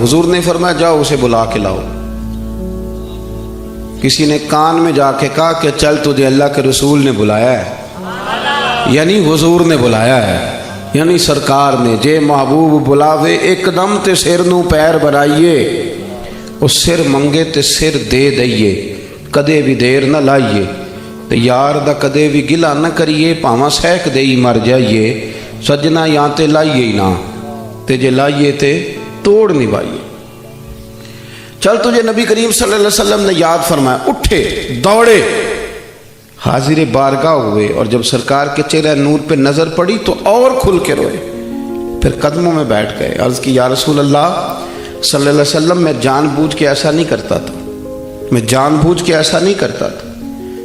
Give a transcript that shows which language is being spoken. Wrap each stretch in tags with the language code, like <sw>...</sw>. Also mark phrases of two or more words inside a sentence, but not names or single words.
<ur>حضور نے فرمایا جاؤ اسے بلا کے لاؤ. کسی نے کان میں جا کے کہا کہ چل تجھے اللہ کے رسول نے بلایا ہے، یعنی حضور نے بلایا ہے، یعنی سرکار نے.</ur> <pa>جے محبوب بلاوے ایک دم تے سر نو پیر بنائیے، اس سر منگے تے سر دے دئیے، کدے بھی دیر نہ لائیے. تے یار دا کدے بھی گلا نہ کریے، پاواں سہک دئی مر جائیے. سجنا یہاں تے لائیے ہی نہ، تے جے لائیے تے توڑ نبھائیے.</pa> <ur>چل تجھے نبی کریم</ur> <ar>صلی اللہ علیہ وسلم</ar> <ur>نے یاد فرمایا. اٹھے، دوڑے، حاضر بارگاہ ہوئے، اور جب سرکار کے چہرہ نور پہ نظر پڑی تو اور کھل کے روئے. پھر قدموں میں بیٹھ گئے. عرض کی</ur> <ar>یا رسول اللہ صلی اللہ علیہ وسلم،</ar> <ur>میں جان بوجھ کے ایسا نہیں کرتا تھا، میں جان بوجھ کے ایسا نہیں کرتا تھا.</ur>